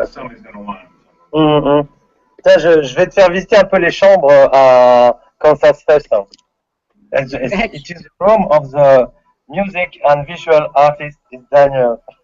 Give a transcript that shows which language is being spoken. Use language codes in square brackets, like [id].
[en] Somebody's gonna want them. [fr] Tiens, je vais te faire visiter un peu les chambres à KansasFest. [en] It is the room of the music and visual artist is Daniel.